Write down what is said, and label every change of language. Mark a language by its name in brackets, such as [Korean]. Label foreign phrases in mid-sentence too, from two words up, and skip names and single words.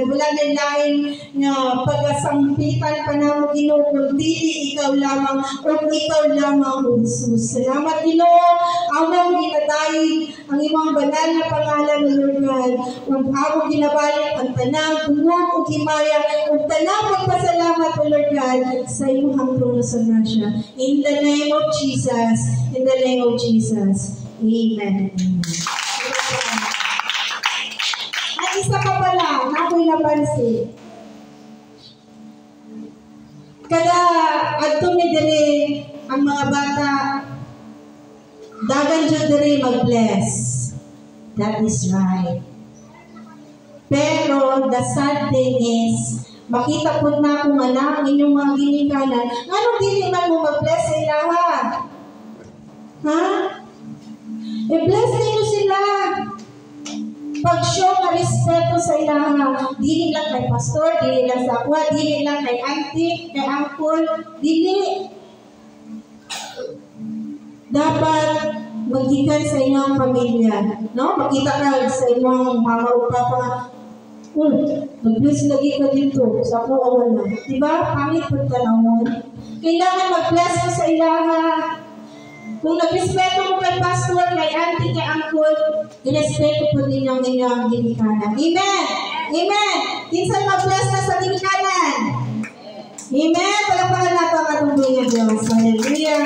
[Cebuano] Wala na lain nga pagasampitan pa namo Ginoo kundi ikaw lamang o ikaw lamang o Jesus. Salamat Ginoo, among ginadayeg ang imong [Filipino] banal na pangalan, [English] Lord God. [Cebuano] Ug among ginabalik ang tanang tungog ug himaya ug tanang pagpasalamat, [English] Lord God, [Cebuano] sa imong trono sa grasya. [English] In the name of Jesus. In the name of Jesus. Amen. [Filipino] At isa pa pala, ako'y napansin. [Cebuano] Kada adto mi diri ang mga bata, dagan jud diri mag-bless. [English] That is right. Pero the sad thing is, [Cebuano] makita po na kung ang inyong mga ginikanan, ano dili man mo mag-bless sa ilaha? Ha? I-bless ninyo sila. Pag-show ka respeto sa ilaha. Dili lang kay pastor, dili lang sa akwa, dili lang kay auntie, kay uncle, dili. Dapat maghikan sa inyong pamilya. No? Makita ka sa inyong mama o papa, mag-bless lagi ka dito sa ako awan na. Diba? Pangit po tanawon. Kailangan mag-bless mo sa ilaha. Kung nag-respeto mo kay pastor, kay auntie, kay uncle, irespeto po din ang inyong ginikanan. Amen! Amen! Kinsan mag-bless na sa ginikanan? Amen! Palakpakan nato ang atong Diyos.